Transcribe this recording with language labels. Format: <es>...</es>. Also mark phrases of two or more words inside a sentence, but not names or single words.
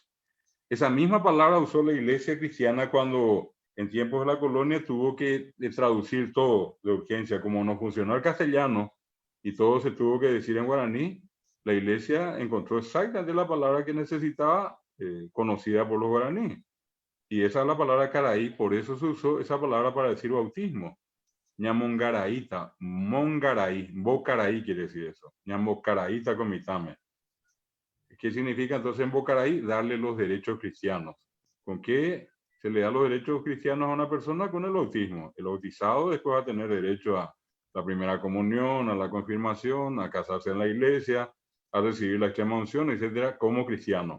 <es>Esa misma palabra usó la iglesia cristiana cuando en tiempos de la colonia tuvo que traducir todo de urgencia. Como no funcionó el castellano y todo se tuvo que decir en guaraní, la iglesia encontró exactamente la palabra que necesitaba, conocida por los guaraníes. Y esa es la palabra caraí, por eso se usó esa palabra para decir bautismo.</es> <gn>Ñamongaraíta, mongaraí, bocaraí</gn> <es>quiere decir eso.</es> <gn>Ñambocaraíta comitame.</gn> <es>¿Qué significa entonces en Bocaraí? Darle los derechos cristianos. ¿Con qué se le da los derechos cristianos a una persona? Con el bautismo. El bautizado después va a tener derecho a la primera comunión, a la confirmación, a casarse en la iglesia, a recibir la extrema unción, etcétera, como cristiano.</es>